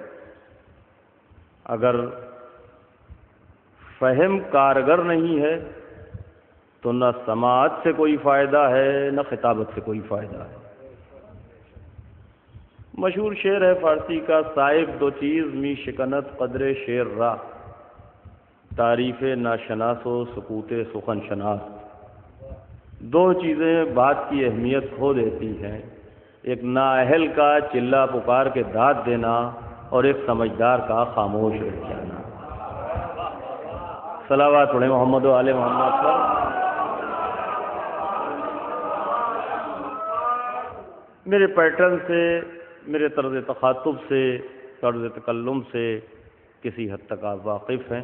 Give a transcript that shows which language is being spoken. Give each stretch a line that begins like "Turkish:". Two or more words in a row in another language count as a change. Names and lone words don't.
Urdu: اگر فہم کارگر نہیں ہے تو نہ سماعت سے کوئی فائدہ ہے نہ خطابت سے کوئی فائدہ ہے. مشہور شعر ہے فارسی کا، صاحب
Persian: 2 چیز می شکنت قدر شعر را، تعریف ناشناس و سکوت سخن شناس.
Urdu: 2 چیزیں بات کی اہمیت کھو دیتی ہیں، ایک نااہل کا چلا پکار کے داد دینا اور ایک سمجھدار کا خاموش رہ جانا. صلوات پڑھیں محمد و آل محمد پر. میرے پیٹرن سے، میرے طرز تخاطب سے، طرز تکلم سے کسی حد تک آپ واقف ہیں.